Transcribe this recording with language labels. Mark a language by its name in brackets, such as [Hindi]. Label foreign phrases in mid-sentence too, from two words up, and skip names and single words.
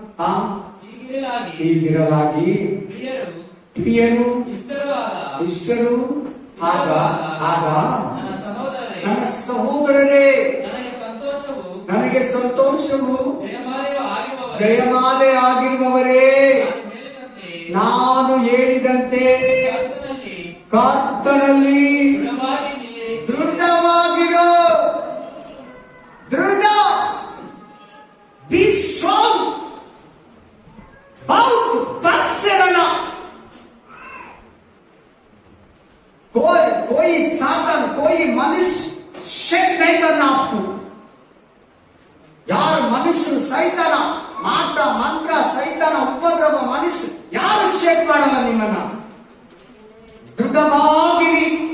[Kannada] ಹೀಗಿರಲಾಗಿ ಪ್ರಿಯರು ಇಷ್ಟರು ಆಗ ನನ್ನ ಸಹೋದರರೇ, ನನಗೆ ಸಂತೋಷವು ಜಯಮಾಲೆ ಆಗಿರುವವರೇ, ನಾನು ಹೇಳಿದಂತೆ ಕರ್ತನಲ್ಲಿ ದೃಢವಾಗಿರೋ. [English] ದೃಢ, be strong. [Hindi] बहुत बल से रहना. कोई साधन, कोई मनुष्य शेक नहीं करना आपको. [Kannada] ಯಾರ್ ಮನುಷ್ಯ ಸೈತಾನ ಮಾಟ ಮಂತ್ರ, ಸೈತಾನ ಉಪದ್ರವ, ಮನುಷ್ಯ ಯಾರು ಶೇಕ್ ಮಾಡಲ್ಲ ನಿಮ್ಮನ್ನ. ದೃಢವಾಗಿರಿ.